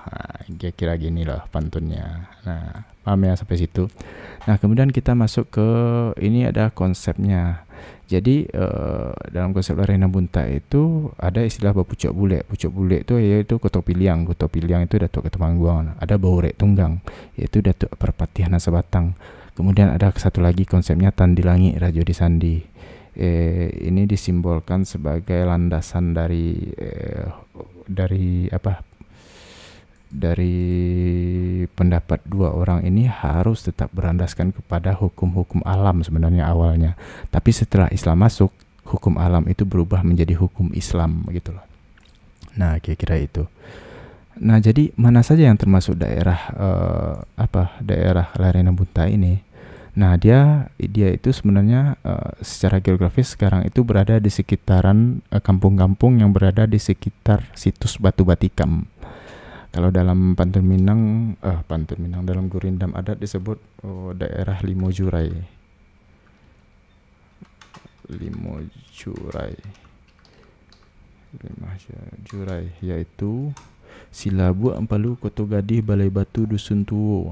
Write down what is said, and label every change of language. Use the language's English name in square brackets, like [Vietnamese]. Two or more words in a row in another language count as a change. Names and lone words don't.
[Indonesian] Nah, kira-kira gini loh pantunnya. Nah, paham ya sampai situ. Nah, kemudian kita masuk ke ini, ada konsepnya. Jadi dalam konsep Lareh Nambunta itu ada istilah Bapucuk Bule. Pucuk Bule itu yaitu Koto Piliang. Koto Piliang itu Datuk Ketumangguang. Ada Baurek Tunggang, yaitu Datuk Perpatian Sabatang. Kemudian ada satu lagi konsepnya Tandi Langit Rajo Disandi. Ini disimbolkan sebagai landasan dari pendapat dua orang ini harus tetap berlandaskan kepada hukum-hukum alam sebenarnya awalnya. Tapi setelah Islam masuk, hukum alam itu berubah menjadi hukum Islam gitu loh. Nah, kira-kira itu. Nah, jadi mana saja yang termasuk daerah daerah Lareh Nambunta ini? Nah, dia itu sebenarnya secara geografis sekarang itu berada di sekitaran kampung-kampung yang berada di sekitar situs Batu Batikam. Kalau dalam pantun Minang dalam gurindam adat disebut daerah Limo Jurai, yaitu Silabu, Ampalu, Koto Gadih, Balai Batu, Dusun Tuwo.